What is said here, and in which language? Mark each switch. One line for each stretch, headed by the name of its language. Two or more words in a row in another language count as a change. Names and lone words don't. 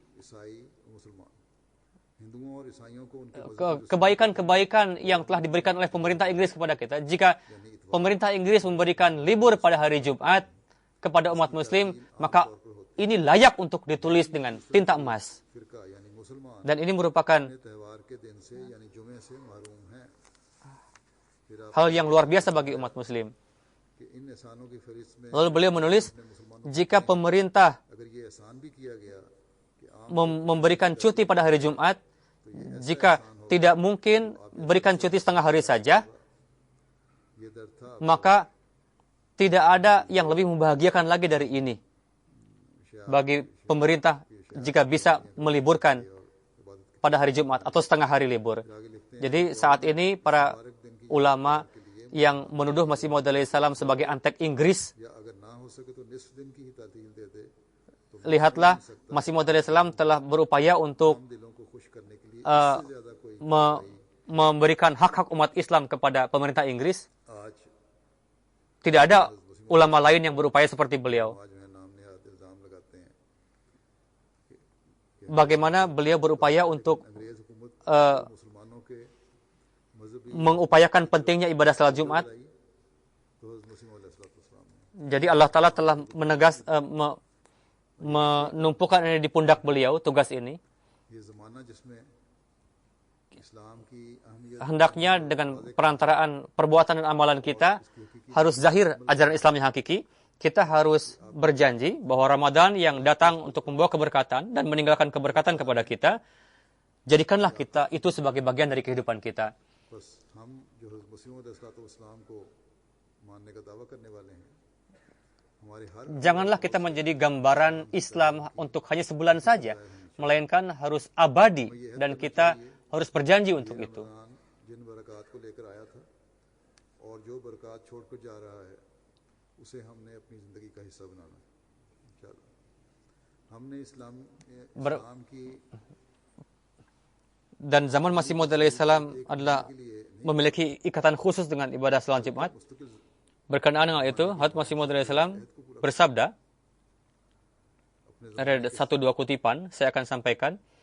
Indonesian: Kebaikan-kebaikan yang telah diberikan oleh pemerintah Inggris kepada kita, jika pemerintah Inggris memberikan libur pada hari Jumat kepada umat muslim, maka ini layak untuk ditulis dengan tinta emas. Dan ini merupakan hal yang luar biasa bagi umat muslim. Lalu beliau menulis, jika pemerintah
Urdu: اگر یہ احسان بھی کیا گیا کہ عام
Indonesian: memberikan cuti pada hari Jumat, jika tidak mungkin berikan cuti setengah hari saja,
Urdu: یہ در تھا
Indonesian: maka tidak ada yang lebih membahagiakan lagi dari ini bagi pemerintah jika bisa meliburkan pada hari Jumat atau setengah hari libur. Jadi saat ini para ulama yang menuduh Masih Maud alaihissalam sebagai antek Inggris,
Urdu: یا اگر نہ ہو سکے تو نصف دن کی ہی تعطیل دیتے تو
Indonesian: lihatlah Masih Maud alaihissalam telah berupaya untuk
Urdu: دلوں کو خوش کرنے کے لیے زیادہ کوئی
Indonesian: memberikan hak-hak umat Islam kepada pemerintah Inggris.
Urdu: आज
Indonesian: Tidak ada ulama lain yang berupaya seperti beliau.
Urdu: آج میں نام نہاد الزام لگاتے ہیں
Indonesian: Bagaimana beliau berupaya untuk
Urdu: انگریز حکومت مسلمانوں کے مذہبی
Indonesian: mengupayakan pentingnya ibadah salat Jumat.
Urdu: آئی تو حضرت مسیح موعود علیہ السلام نے
Indonesian: Jadi Allah Ta'ala telah menumpukan ini di pundak beliau, tugas ini.
Urdu: یہ زمانہ جس میں اسلام کی اہمیت
Indonesian: Hendaknya dengan perantaraan perbuatan dan amalan kita harus zahir ajaran Islam yang hakiki. Kita harus berjanji bahwa Ramadan yang datang untuk membawa keberkatan dan meninggalkan keberkatan kepada kita, jadikanlah kita itu sebagai bagian dari kehidupan kita.
Urdu: بس ہم جو حضرت مسیح موعود علیہ السلام کو ماننے کا دعویٰ کرنے والے ہیں ہمارے ہر
Indonesian: Janganlah kita menjadi gambaran Islam untuk hanya sebulan saja, melainkan harus abadi dan kita harus berjanji untuk itu.
Urdu: رمضان جن برکات کو لے کر آیا تھا اور جو برکات چھوڑ کر جا رہا ہے اسے ہم نے اپنی زندگی کا حصہ بنانا ہے ان شاء اللہ. ہم نے اسلام کی
Indonesian: Dan zaman Masih Maud alaihissalam adalah memiliki ikatan khusus dengan ibadah salat Jumat.
Urdu: मुस्तकिल
Indonesian: Berkenaan dengan itu, Hazrat Masih Maud alaihissalam bersabda, ada satu dua kutipan, saya akan sampaikan.